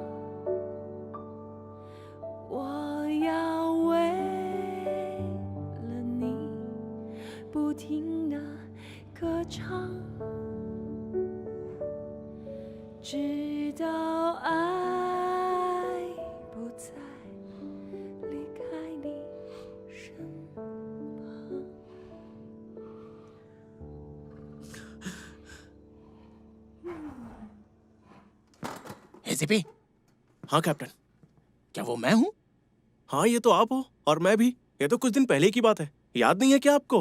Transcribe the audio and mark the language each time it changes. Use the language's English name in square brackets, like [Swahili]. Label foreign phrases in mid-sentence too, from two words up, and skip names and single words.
[Chinese] 我要为了你不停地歌唱。直到爱不再离开你身旁。 [Hindi] एसीपी। हाँ कैप्टन, क्या वो मैं हूँ? हाँ ये तो आप हो, और मैं भी। ये तो कुछ दिन पहले की बात है, याद नहीं है क्या आपको?